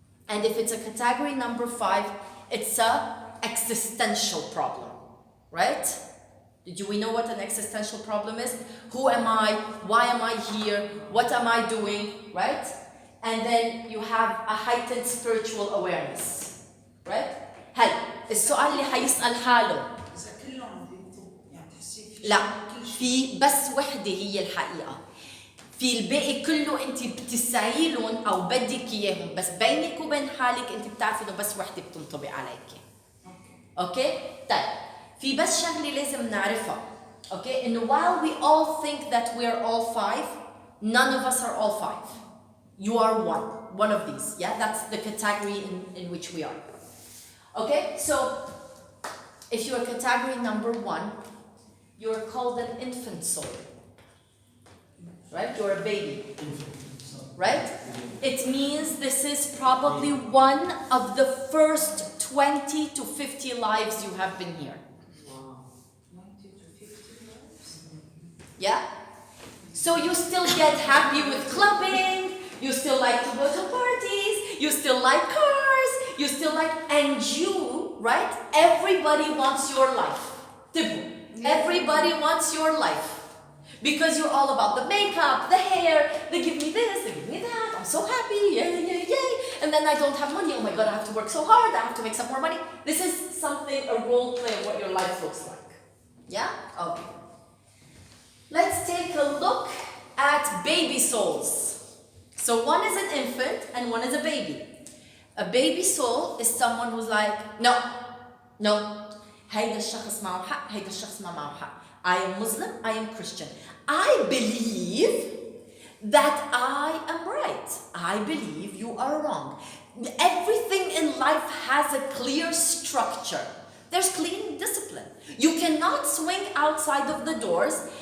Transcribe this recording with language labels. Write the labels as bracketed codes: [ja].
[en] And if it's a category number 5, it's a existential problem, right? Do we know what an existential problem is? Who am I? Why am I here? What am I doing? Right? And then you have a heightened spiritual awareness, right? [ar] هل السؤال اللي حيسأل حاله إذا كلهم يعني تحسي لا في بس وحدة هي الحقيقة في الباقي كله انت بتسعي لهم او بدك اياهم بس بينك وبين حالك انت بتعرفي انه بس وحدة بتنطبق عليك اوكي طيب في بس شغلة لازم نعرفها اوكي انه [en] while we all think that we are all 5 none of us are all 5 you are one of these yeah that's the category in which we are. Okay, so if you're category number 1, you're called an infant soul, right? You're a baby, right? It means this is probably one of the first 20 to 50 lives you have been here. Wow. 20 to 50 lives? Yeah? So you still get happy with clubbing, you still like to go to parties, you still like cars, you still like, and you, right? Everybody wants your life. Everybody wants your life. Because you're all about the makeup, the hair, they give me this, they give me that, I'm so happy, yay, yay, yay. And then I don't have money, oh my God, I have to work so hard, I have to make some more money. This is something, a role play of what your life looks like. Yeah? Okay. Let's take a look at baby souls. So one is an infant and one is a baby. A baby soul is someone who's like, no, [ar] هيدا الشخص معه حق, [en] هيدا الشخص ما معه حق. I am Muslim, I am Christian. I believe that I am right. I believe you are wrong. Everything in life has a clear structure. There's cleaning discipline. You cannot swing outside of the doors.